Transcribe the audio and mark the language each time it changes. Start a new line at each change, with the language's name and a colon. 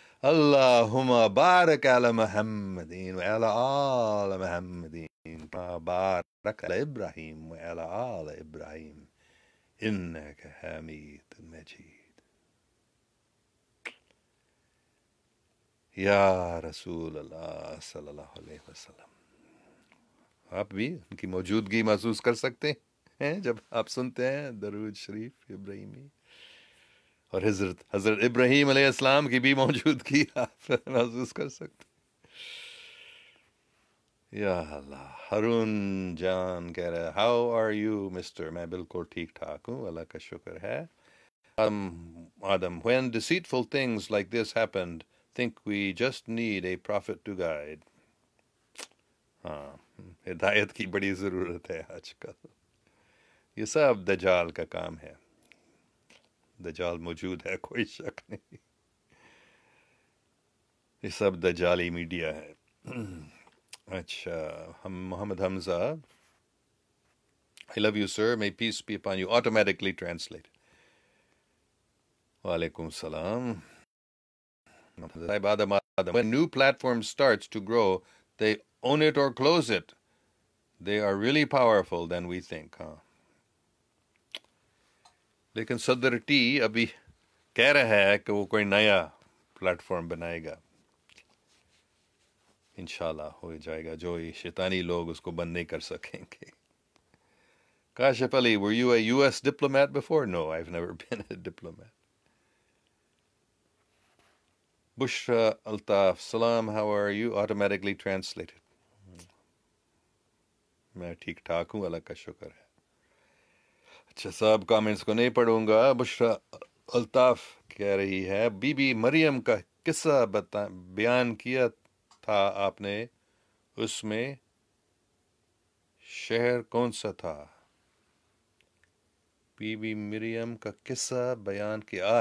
Arabic: اللہم بارک علی محمد وعلی آل محمد کما بارک علی ابراہیم وعلی آل ابراہیم انک حمید مجید۔
Urdu: یا رسول اللہ صلی اللہ علیہ وسلم، آپ بھی ان کی موجودگی محسوس کر سکتے ہیں جب آپ سنتے ہیں درود شریف ابراہیمی۔ اور حضرت ابراہیم علیہ السلام کی بھی موجودگی آپ محسوس کر سکتے. یا اللہ. ہارون جان کہہ رہا ہے
English: How are you mister.
Urdu: میں بالکل ٹھیک ٹھاک ہوں، اللہ کا شکر ہے.
English: Adam, when deceitful things like this happened, think we just need a prophet to guide.
Urdu: ہاں، ہدایت کی بڑی ضرورت ہے آج کل. یہ سب دجال کا کام ہے. دجال موجود ہے، کوئی شک نہیں. یہ سب دجالی میڈیا ہے. اچھا، ہم محمد حمزہ.
English: I love you sir, may peace be upon you. Automatically translate. وعلیکم السلام. Adam, when new platform starts to grow, they own it or close it. They are really powerful than we think.
Urdu: ہاں، لیکن صدر T ابھی کہہ رہا ہے کہ وہ کوئی نیا پلیٹ فارم بنائے گا. انشاءاللہ ہو جائے گا، جو یہ شیطانی لوگ اس کو بند نہیں کر سکیں گے.
English: Kashif Ali, were you a US diplomat before? No, I've never been a diplomat. Bushra Altaf, salam, how are you? Automatically translated.
Urdu: میں ٹھیک ٹھاک ہوں، اللہ کا شکر ہے. اچھا، سب کامنٹس کو نہیں پڑھوں گا. بشرا الطاف کہہ رہی ہے بی بی مریم کا قصہ بیان کیا تھا آپ نے، اس میں شہر کون سا تھا؟ بی بی مریم کا قصہ بیان کیا.